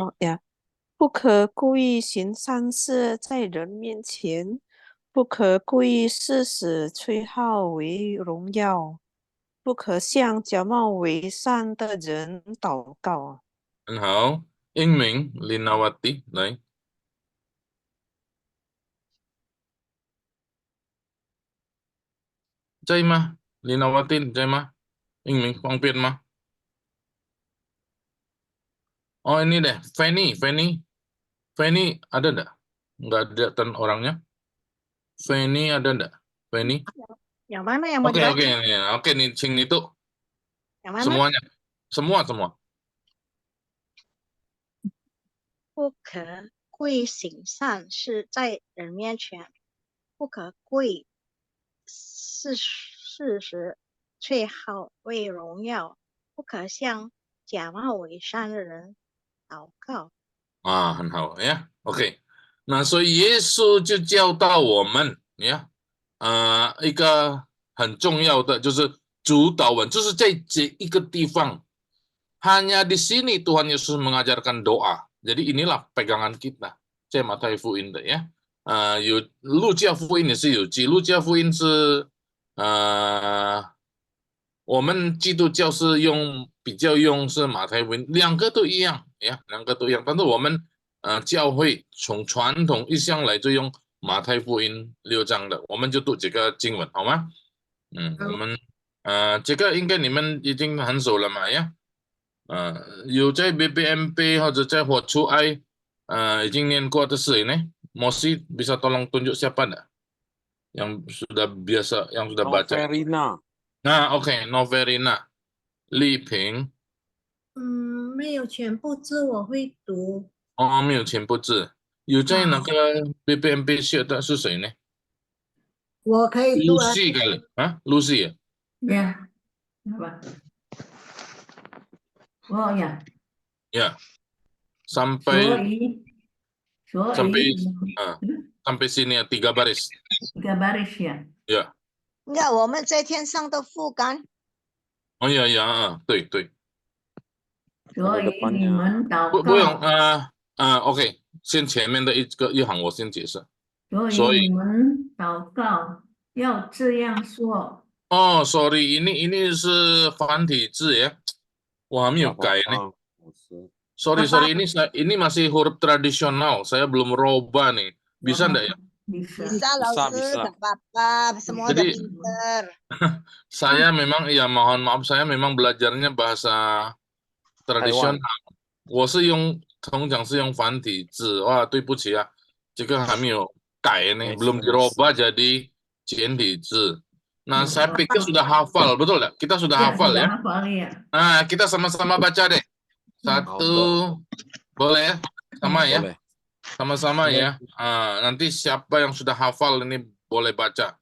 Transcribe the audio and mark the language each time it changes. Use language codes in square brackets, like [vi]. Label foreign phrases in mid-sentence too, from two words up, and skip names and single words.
[zh] 好呀，不可故意行善事，在人面前，不可故意事实吹号为荣耀，不可向假冒伪善的人祷告。很好。英明 Linawati 来，在吗 Linawati 在吗？英明方便吗？ [id] Oh ini deh, Fanny ada enggak? Enggak ada kan orangnya? Fanny ada enggak? Fanny? Yang mana yang mau Oke, dibaca? oke nih, Cing itu Yang mana? semuanya, semua. [zh] 不可故意行善事，在人面前，不可故意事实吹号为荣耀，不可向假冒伪善的人祷告。很好呀。OK，那所以耶稣就教导我们呀，一个很重要的就是主导文，就是在这一个地方， [id] hanya di sini Tuhan Yesus mengajarkan doa. Jadi inilah pegangan kita， [zh] 在马太福音的呀，有路加福音也是有记，路加福音是我们基督教是比较用是马太福音，两个都一样呀，两个都一样。但是我们教会从传统一向来就用马太福音6章的，我们就读这个经文好吗？我们这个应该你们已经很熟了嘛呀？有在 BBMP 或者在活出爱已经念过的是呢 [id] ？Mosi bisa tolong tunjuk siapa enggak yang sudah biasa yang sudah baca? Noverina. Nah, OK， Noverina，丽萍。 [zh] 没有全部字我会读。哦，没有全部字。有在那个 BBMP 写的是谁呢我可以读啊。 [id] ？Lucy kali， Lucy ya？ Ya, apa? Oh ya, Ya, sampai sini ya 3 baris. 3 baris ya. Ya. [zh] 那我们在天上的父干。哦呀呀，对。所以你们祷告。不用OK， 先前面的一行我先解释。所以你们祷告要这样说。 [id] 哦 ，sorry， ini [zh] 是繁体字 [id] ya， [zh] 我还没有改呢。 [id] Sorry， ini masih huruf tradisional, saya belum merubah nih. Bisa enggak ya? Bisa, 老师 tak apa-apa, semua udah pinter. Saya memang ya mohon maaf, saya memang belajarnya bahasa tradisional. [zh] 我是通常是用繁体字，哇，对不起啊，这个还没有改呢， [id] belum dirubah jadi [zh] 简体字。 [id] Nah, saya pikir sudah hafal, betul nggak? Kita sudah hafal ya? Nah, kita sama-sama baca deh. 1, boleh ya? Sama ya? Sama-sama ya. Nanti siapa yang sudah hafal ini boleh baca.